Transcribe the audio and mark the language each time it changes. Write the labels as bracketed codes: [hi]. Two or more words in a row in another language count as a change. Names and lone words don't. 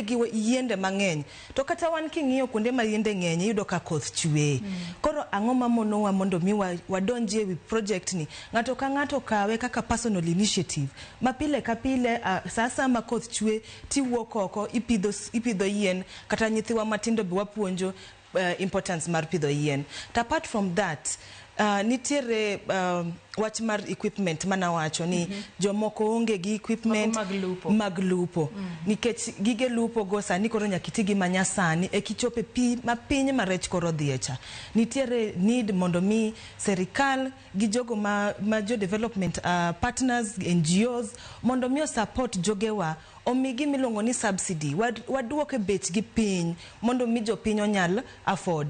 [luo] gi yiende mang'eny to kata wan king'iyo kuonde ma yiende ng'eny yudo ka koth chwe koro ang'o mamonowa mondo mi wadonjie wi project ni ng'ato ka ng'ato kawe kaka [en] personal initiative [luo] ma pile ka pile sasa ma koth chwe tiwuok oko ipidho yien kata nyithiwa matindo be wapuonjo importance mar pidho yien. [en] Apart from that [luo] nitiere wach mar equipment mana wacho ni jomoko onge gi equipment mag lupo nikech gige lupo go sani koro nyakiti gi manyasani e kichope pi ma piny ma rech koro dhiecha nitiere need mondo mi serikal gi jogo ma jo [en] development partners NGOs [luo] mondo mi support jogewa omigi milongo ni subsidy waduoke bech gi piny mondo mi jopiny onyal afford.